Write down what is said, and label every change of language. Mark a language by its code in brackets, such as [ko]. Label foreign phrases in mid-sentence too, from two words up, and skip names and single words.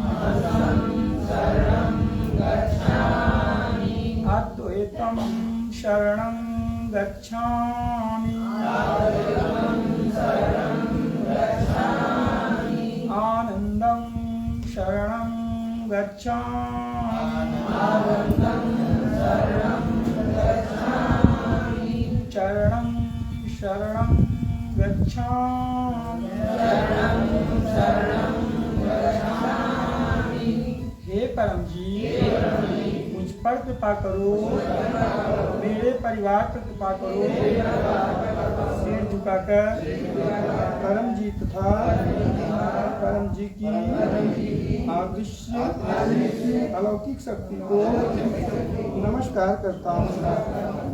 [pi] अद्वैतं शरणं गच्छामि, आनन्दं शरणं गच्छामि, चरणं शरणं गच्छामि, [hi] हे परम जी मुझ पर कृपा करो, मेरे परिवार पर कृपा करो। सिर झुकाकर परम जी तथा परम जी की अदृश्य अलौकिक शक्ति को नमस्कार करता हूँ।